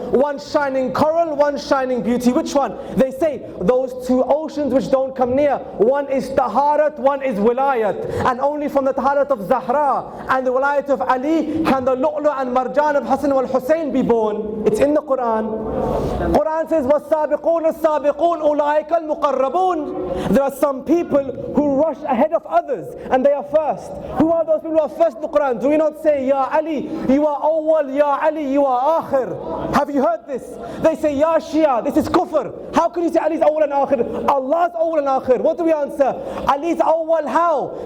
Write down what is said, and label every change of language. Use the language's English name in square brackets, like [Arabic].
[English] One shining coral, one shining beauty. Which one? They say those two oceans which don't come near. One is Taharat, one is Wilayat. And only from the Taharat of Zahra and the Wilayat of Ali can the Lu'lu and Marjan of Hassan wal Hussain be born. It's in the Quran. Quran says, [Arabic] وَالسَّابِقُونَ السَّابِقُونَ أُولَٰئِكَ الْمُقَرَّبُونَ. [English] There are some people who rush ahead of others and they are first. Who are those people who are first in the Quran? Do we not say, Ya Ali, you are awwal, Ya Ali, you are akhir? Have you heard this? They say, Ya Shia, this is kufr. How can you say Ali's awwal and akhir? Allah's awwal and akhir. What do we answer? Ali's awwal how?